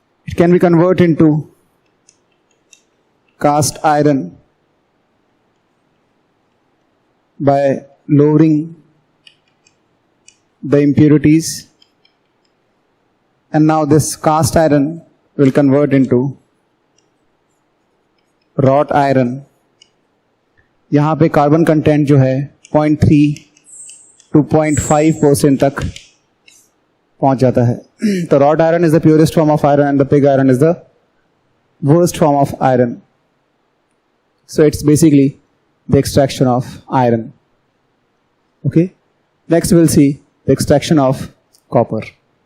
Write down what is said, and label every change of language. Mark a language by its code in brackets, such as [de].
[en] It can be converted into cast iron by lowering the impurities, and now this cast iron will convert into wrought iron। [hi] यहाँ पे carbon content जो है 0.3 to 0.5% तक पहुंच जाता है। [en] तो wrought iron is the purest form of iron and the pig iron is the worst form of iron. So it's basically the extraction of iron. Okay. Next we'll see the extraction of copper.